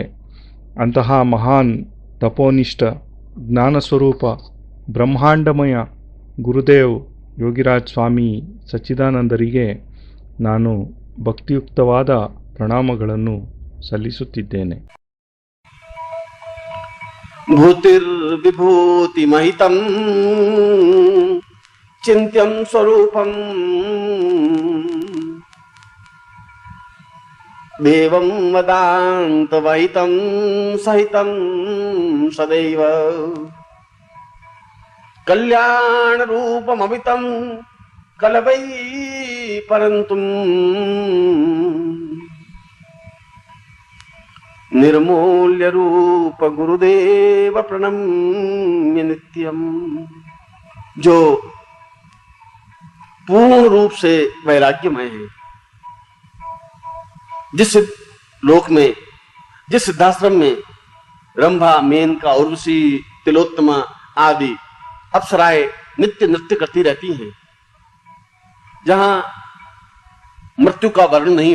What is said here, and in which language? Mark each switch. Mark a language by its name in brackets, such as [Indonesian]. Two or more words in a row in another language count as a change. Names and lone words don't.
[Kannada] ಅಂತಹ ಮಹಾನ್ ತಪೋನಿಷ್ಠ ಜ್ಞಾನಸ್ವರೂಪ ಬ್ರಹ್ಮಾಂಡಮಯ ಗುರುದೇವ್ ಯೋಗಿರಾಜ್ ಸ್ವಾಮಿ ಸಚ್ಚಿದಾನಂದರಿಗೆ ನಾನು ಭಕ್ತಿಯುಕ್ತವಾದ ಪ್ರಣಾಮಗಳನ್ನು ಸಲ್ಲಿಸುತ್ತಿದ್ದೇನೆ. [Sanskrit] ಭೂತಿರ್ವಿಭೂತಿಮಹಿತಂ ಚಿಂತ್ಯಂ ಸ್ವರೂಪಂ ದೇವಂ ವದಾಂತವಹಿತಂ ಸಹಿತಂ ಸದೈವ ಕಲ್ಯಾಣ ರೂಪಮಮಿತಂ ಕಲವೈ ಪರಂತುಂ निर्मूल्य रूप गुरुदेव प्रणम्य नित्यम। [Hindi] जो पूर्ण रूप से वैराग्यमय है, जिस लोक में, जिस सिद्धाश्रम में रंभा, मेनका, उर्वशी, तिलोत्तमा आदि अप्सराएं नित्य नृत्य करती रहती हैं, जहां मृत्यु का वर्णन नहीं